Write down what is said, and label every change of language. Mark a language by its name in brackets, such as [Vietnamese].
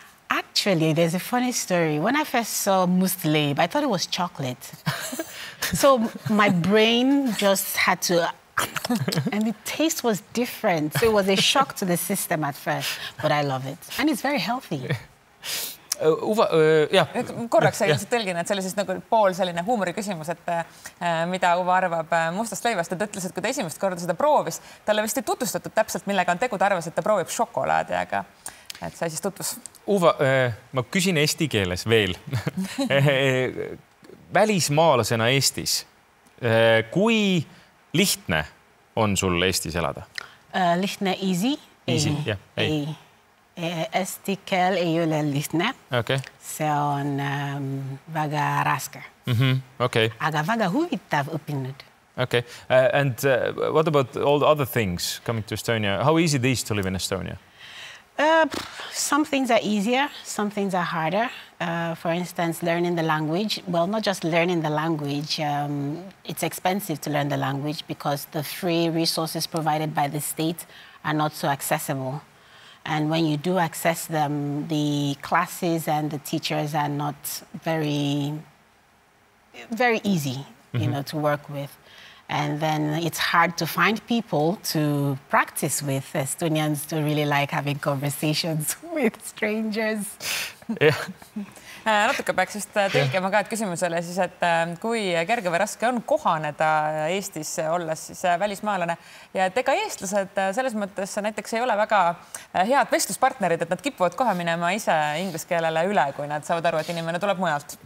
[English] Actually, there's a funny story. When I first saw must leib, I thought it was chocolate. So my brain just had to, and the taste was different. So it was a shock to the system at first, but I love it. And it's very healthy. [Estonian] Uva, jah. Korraks sa ilmselt tõlgin, et see oli siis nagu pool selline huumori küsimus, et mida Uva arvab mustast leivast. Ta ütles, et kui ta esimest korda seda proovis, talle vist ei tutvustatud täpselt, millega on tegu, ta arvas, et ta proovib šokolaadi, aga et sai siis tutvus. Uva, ma küsin eesti keeles veel. Välismaalasena Eestis, kui lihtne on sul Eestis elada? Lihtne, easy. Easy, jah. Eesti keel ei ole lihtne. Okay. See on väga raske. Okay. Aga väga huvitav õppinud. Okay. [English] And what about all the other things coming to Estonia? How easy it is to live in Estonia? Some things are easier, some things are harder. For instance, learning the language. Well, not just learning the language. It's expensive to learn the language because the free resources provided by the state are not so accessible. And when you do access them, the classes and the teachers are not very easy, you know, to work with. And then it's hard to find people to practice with. Estonians don't really like having conversations with strangers. Yeah. [Estonian] Natuke peaks just tõlkima ka, et küsimusele siis, et kui kerge või raske on kohaneda Eestis olles siis välismaalane. Ja et ega eestlased selles mõttes näiteks ei ole väga head vestluspartnerid, et nad kipuvad kohe minema ise inglise keelele üle, kui nad saavad aru, et inimene tuleb mujalt.